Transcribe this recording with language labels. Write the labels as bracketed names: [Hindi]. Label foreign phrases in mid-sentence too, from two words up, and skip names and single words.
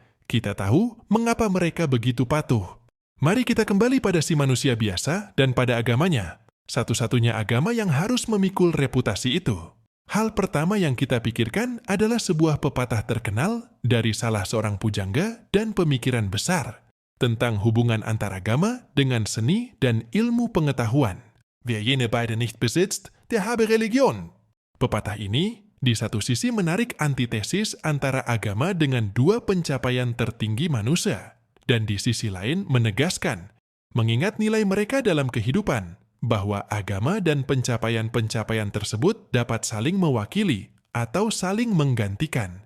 [Indonesian] Kita tahu mengapa mereka begitu patuh. Mari kita kembali pada si manusia biasa dan pada agamanya, satu-satunya agama yang harus memikul reputasi itu. Hal pertama yang kita pikirkan adalah sebuah pepatah terkenal dari salah seorang pujangga dan pemikiran besar tentang hubungan antaragama dengan seni dan ilmu pengetahuan. [German] Wer jene beide nicht besitzt, der habe Religion. [Indonesian] Pepatah ini di satu sisi menarik antitesis antara agama dengan dua pencapaian tertinggi manusia, dan di sisi lain menegaskan, mengingat nilai mereka dalam kehidupan, bahwa agama dan pencapaian-pencapaian tersebut dapat saling mewakili atau saling menggantikan.